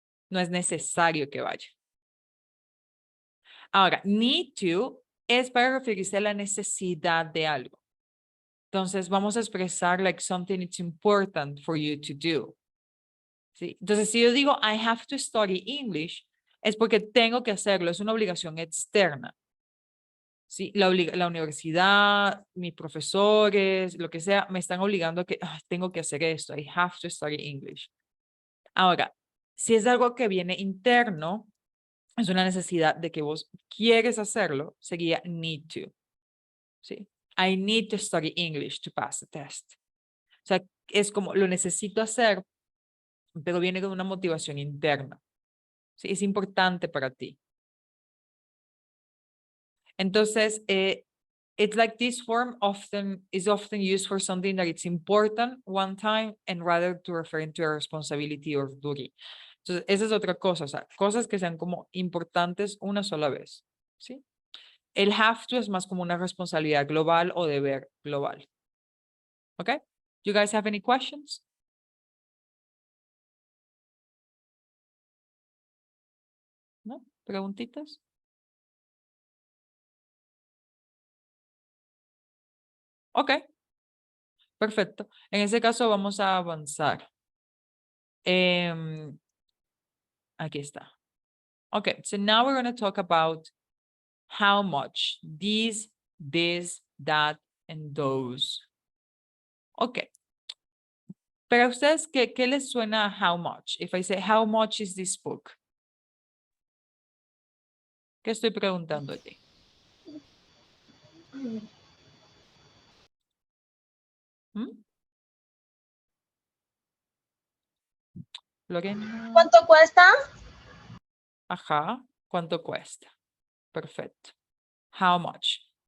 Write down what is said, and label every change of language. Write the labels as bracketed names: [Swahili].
[Spanish] No es necesario que vaya. Ahora, need to es para referirse a la necesidad de algo. Entonces vamos a expresar [English] like something it's important for you to do. [Spanish] ¿Sí? Entonces si yo digo [English] I have to study English, [Spanish] es porque tengo que hacerlo, es una obligación externa. ¿Sí? La universidad, mis profesores, lo que sea, me están obligando a que tengo que hacer esto. [English] I have to study English. [Spanish] Ahora, si es algo que viene interno, es una necesidad de que vos quieres hacerlo, sería need to. ¿Sí? [English] I need to study English to pass the test. [Spanish] O sea, es como lo necesito hacer, pero viene con una motivación interna. ¿Sí? Es importante para ti. [English] Entonces, it's like this form is often used for something that it's important one time and rather to refer to a responsibility or duty. [Spanish] Entonces, esa es otra cosa, o sea, cosas que sean como importantes una sola vez, ¿sí? El have to es más como una responsabilidad global o deber global. ¿Ok? [English] You guys have any questions? [Spanish] ¿No? ¿Preguntitas? Ok. Perfecto. En ese caso vamos a avanzar. Aquí está. [English] Okay, so now we're going to talk about how much, these, this, that, and those. Okay. [Spanish] Pero a ustedes, ¿qué les suena a how much? [English] If I say, how much is this book? [Spanish] ¿Qué estoy preguntando aquí? ¿Mm? Lorena. ¿Cuánto cuesta? Ajá. ¿Cuánto cuesta? Perfecto. How much?